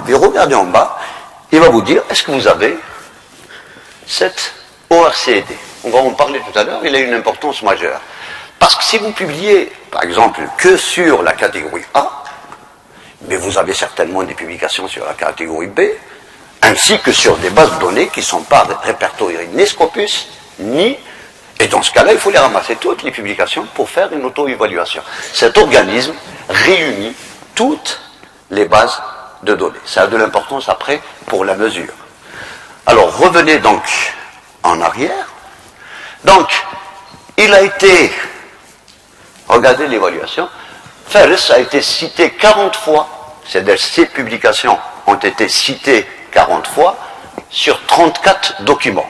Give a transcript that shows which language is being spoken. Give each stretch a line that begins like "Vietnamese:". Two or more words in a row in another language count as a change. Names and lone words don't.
French: Mais regardez en bas, il va vous dire, est-ce que vous avez cette ORCED? On va en parler tout à l'heure, il a une importance majeure. Parce que si vous publiez, par exemple, que sur la catégorie A, mais vous avez certainement des publications sur la catégorie B, ainsi que sur des bases de données qui ne sont pas répertoriées ni Scopus, ni... Et dans ce cas-là, il faut les ramasser toutes les publications pour faire une auto-évaluation. Cet organisme réunit toutes les bases de données. Ça a de l'importance après pour la mesure. Alors, revenez donc en arrière. Donc, il a été, regardez l'évaluation, Fels a été cité 40 fois, c'est-à-dire ces publications ont été citées 40 fois sur 34 documents.